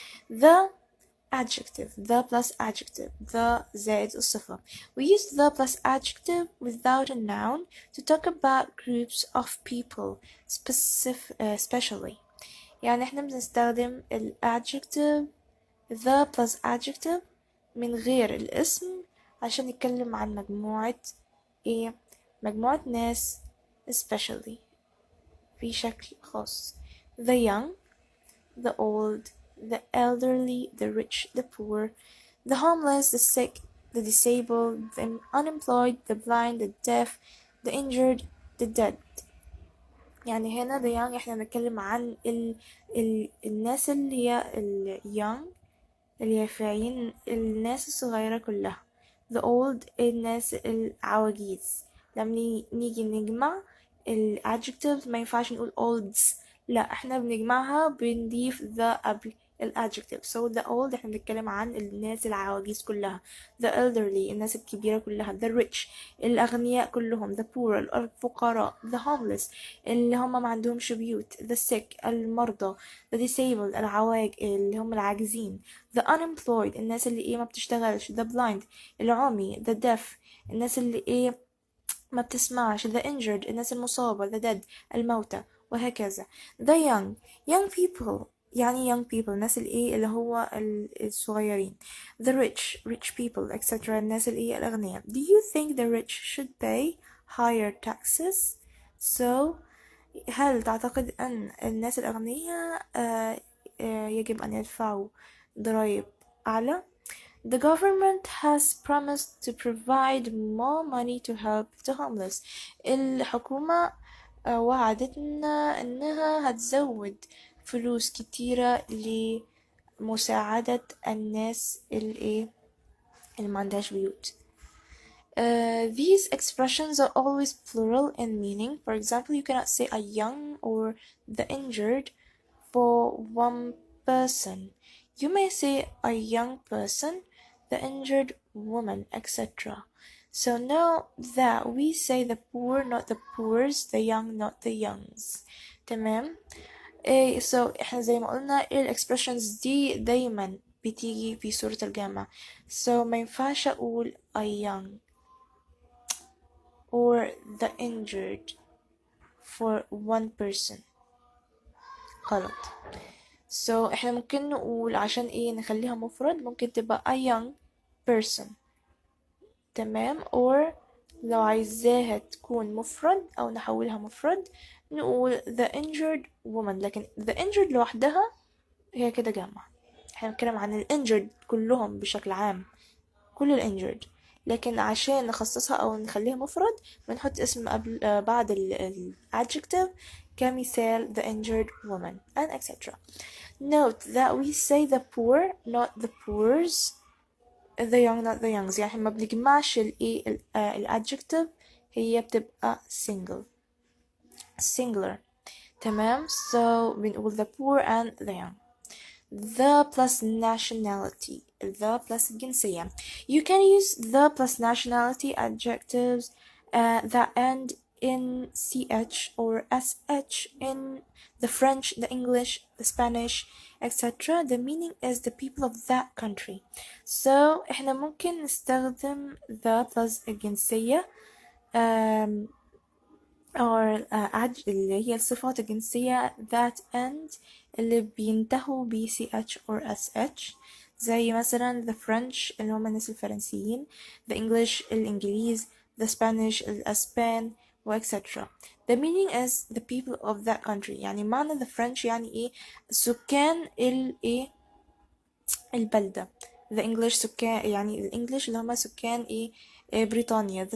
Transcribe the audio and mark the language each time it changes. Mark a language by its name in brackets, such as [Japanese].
[English] the adjective the plus adjective the [Arabic] زائد الصفة. [English] We use the plus adjective without a noun to talk about groups of people especially. [Arabic] يعني احنا بنستخدم ال adjective the plus adjective من غير الاسم عشان نتكلم عن مجموعة مجموعة ناس especially في شكل خاص. [English] the young, the old, the elderly, the rich, the poor, the homeless, the sick, the disabled, the unemployed, the blind, the deaf, the injured, the dead. [Arabic] يعني هنا the young احنا بنتكلم عن الناس اللي هي young اليافعين، الناس الصغيرة كلها. the old الناس العواجيز. لما نيجي نجمع ال adjectives ما ينفعش نقول olds، لا احنا بنجمعها بنضيف the قبل ال adjective. so the old احنا بنتكلم عن الناس العواجيز كلها. the elderly الناس الكبيرة كلها. the rich الأغنياء كلهم. the poor الفقراء. the homeless اللي هم ما عندهمش بيوت. the sick المرضى. the disabled العواج اللي هم العاجزين. the unemployed الناس اللي ايه ما بتشتغلش. the blind العمي. the deaf الناس اللي ايه ما بتسمعش. the injured الناس المصابة. the dead الموتى، وهكذا. the young people يعني young people الناس اللي ايه اللي هو الصغيرين. [English] the rich people etc [Arabic] الناس اللي ايه الأغنياء. [English] do you think the rich should pay higher taxes? so [Arabic] هل تعتقد أن الناس الأغنياء يجب أن يدفعوا ضرائب أعلى؟ [English] The government has promised to provide more money to help the homeless. [Arabic] الحكومة وعدتنا إنها هتزود فلوس كتيرة لمساعدة الناس اللي ما عندهاش بيوت. [English] These expressions are always plural in meaning. For example, you cannot say a young or the injured for one person. You may say a young person, the injured woman, etc. So now that we say the poor, not the poors, the young, not the youngs. [Arabic] تمام؟ so احنا زي ما قلنا expressions دي دايما بتيجي في صورة الجمع. [English] so [Arabic] ما ينفعش أقول [English] a young or the injured for one person. [Arabic] غلط. so احنا ممكن نقول عشان ايه نخليها مفرد ممكن تبقى a young person. تمام. or لو عايزاها تكون مفرد او نحولها مفرد نقول the injured woman. لكن the injured لوحدها هي كده جمع. احنا بنتكلم عن ال injured كلهم بشكل عام، كل ال injured. لكن عشان نخصصها او نخليها مفرد بنحط اسم قبل بعد ال adjective كمثال the injured woman and etc. [English] Note that we say the poor not the poors, the young not the youngs. [Arabic] يعني ما بنجمعش الايه adjective، هي بتبقى singular. تمام. [English] so بنقول the poor and the young. the plus nationality. the plus الجنسية. You can use the plus nationality adjectives that end in ch or sh in the French, the English, the Spanish, etc. The meaning is the people of that country. [Arabic] So احنا ممكن نستخدم the plus الجنسية or اللي هي الصفات الجنسية that end اللي بينتهوا ب ch or sh. زي مثلا the French اللي هم الناس الفرنسيين، the English الإنجليز، the Spanish الأسبان etc. [English] The meaning is the people of that country. [Arabic] يعني معنى the French يعني ايه سكان الايه البلدة. the English سكان يعني الإنجليش اللي هم سكان ايه بريطانيا.